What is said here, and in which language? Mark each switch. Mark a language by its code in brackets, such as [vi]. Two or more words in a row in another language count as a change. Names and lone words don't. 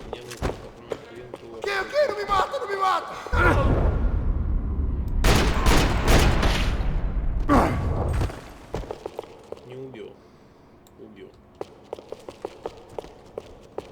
[ru] Мне нужны патроны к винту. [pt] Não me mata, não me mata! [ru] Не убил. Убил.